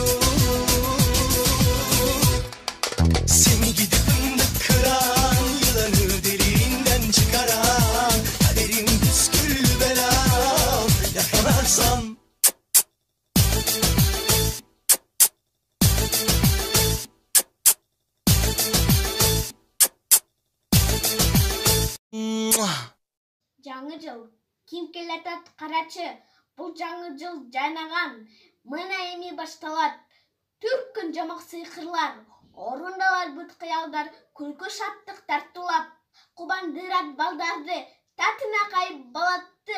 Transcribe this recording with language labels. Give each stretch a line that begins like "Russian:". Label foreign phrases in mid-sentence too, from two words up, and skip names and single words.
Turkish: Seni gidip fındık kıran, yılanı deliğinden çıkaran, kaderim püskül belam, yakalarsam. Mwah.
Kyrgyz: Жаңы жыл ким келатат карачы. Бул жаңы жыл жайнаган. Мына эми башталат. Түркүн жамак сыйкырлар. Орундалар бүт кыялдар. Күлкү шаттык тартуулап. Кубандырат балдарды. Татына кайып балатты.